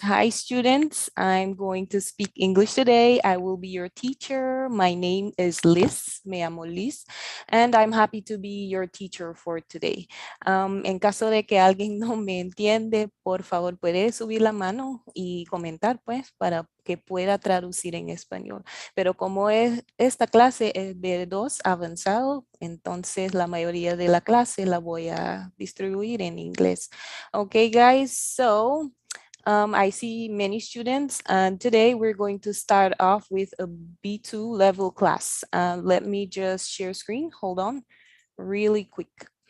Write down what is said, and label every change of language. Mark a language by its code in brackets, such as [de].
[en] Hi students, I'm going to speak English today. I will be your teacher. My name is Liz, [es] me llamo Liz, [en] and I'm happy to be your teacher for today. [es] En caso de que alguien no me entiende, por favor puede subir la mano y comentar pues para que pueda traducir en español. Pero como esta clase es B2 avanzado, entonces la mayoría de la clase la voy a distribuir en inglés. [en] Okay, guys, so I see many students, and today we're going to start off with a B2 level class. Let me just share screen. Hold on, really quick.